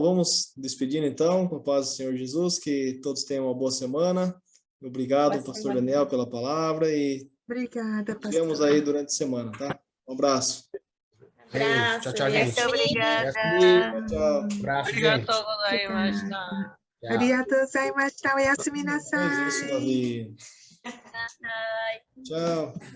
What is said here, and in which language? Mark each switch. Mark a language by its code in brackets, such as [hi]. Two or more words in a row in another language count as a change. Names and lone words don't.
[pt] Vamos despedindo então, com a paz do Senhor Jesus, que todos tenham uma boa semana. Obrigado, pastor Daniel, pela palavra e Obrigada, pastor. nos vemos aí durante a semana, tá? Um abraço. Abraço, tchau, gente. Muito obrigada. Tchau. Abraço, gente. [ja] ありがとうございました. おやすみなさい. [pt] Faz isso, Davi. Tchau.